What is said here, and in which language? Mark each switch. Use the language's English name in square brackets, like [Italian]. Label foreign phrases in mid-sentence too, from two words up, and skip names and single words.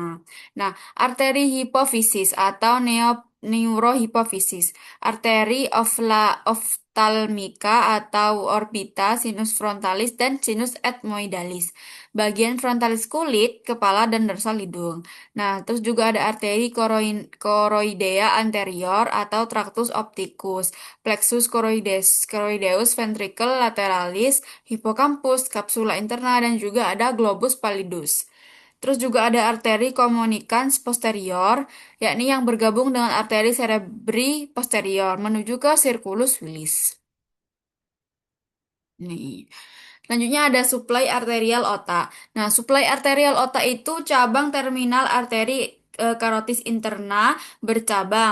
[Indonesian] Nah, arteri hipofisis atau neurohipofisis, arteri oftalmika atau orbita, [Latin] sinus frontalis, [Indonesian] dan [Latin] sinus ethmoidalis. [Indonesian] Bagian frontalis kulit, kepala, dan dorsal hidung. Nah, terus juga ada arteri [Latin] choroidea anterior [Indonesian] atau [Latin] tractus opticus, plexus choroideus ventricle lateralis, [Indonesian] hippocampus, [Latin] capsula interna, [Indonesian] dan juga ada [Latin] globus pallidus. [Indonesian] Terus juga ada arteri [Latin] communicans posterior, [Indonesian] yakni yang bergabung dengan arteri [Latin] cerebri posterior [Indonesian] menuju ke circulus willis. Nih. Selanjutnya ada suplai arterial otak. Nah, suplai arterial otak itu cabang terminal arteri karotis interna bercabang.